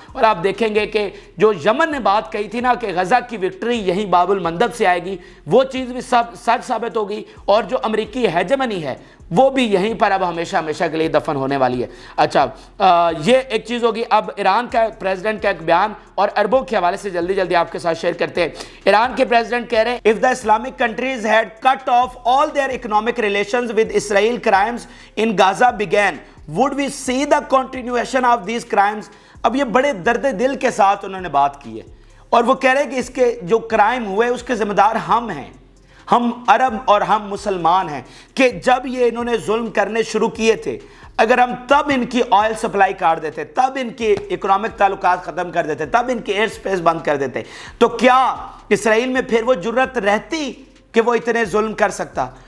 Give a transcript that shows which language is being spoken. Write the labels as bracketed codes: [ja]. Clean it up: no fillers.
[ur] اور آپ دیکھیں گے کہ جو یمن نے بات کہی تھی نا کہ غزہ کی وکٹری یہیں باب المندب سے آئے گی, وہ چیز بھی سچ ثابت ہوگی, اور جو امریکی ہیجمنی ہے وہ بھی یہیں پر اب ہمیشہ ہمیشہ کے لیے دفن ہونے والی ہے. اچھا یہ ایک چیز ہوگی. اب ایران کا پریزیڈنٹ کا ایک بیان اور عربوں کے حوالے سے جلدی جلدی آپ کے ساتھ شیئر کرتے ہیں. ایران کے پریزیڈنٹ کہہ رہے ہیں [en] if the Islamic countries had cut off all their economic relations with Israel, crimes in Gaza began, would we see the continuation of these crimes. [ur] اب یہ بڑے درد دل کے ساتھ انہوں نے بات کی ہے, اور وہ کہہ رہے ہیں کہ اس کے جو کرائم ہوئے اس کے ذمہ دار ہم ہیں, ہم عرب اور ہم مسلمان ہیں, کہ جب یہ انہوں نے ظلم کرنے شروع کیے تھے, اگر ہم تب ان کی آئل سپلائی کاٹ دیتے, تب ان کی اکنامک تعلقات ختم کر دیتے, تب ان کی ایئر سپیس بند کر دیتے, تو کیا اسرائیل میں پھر وہ جرت رہتی کہ وہ اتنے ظلم کر سکتا.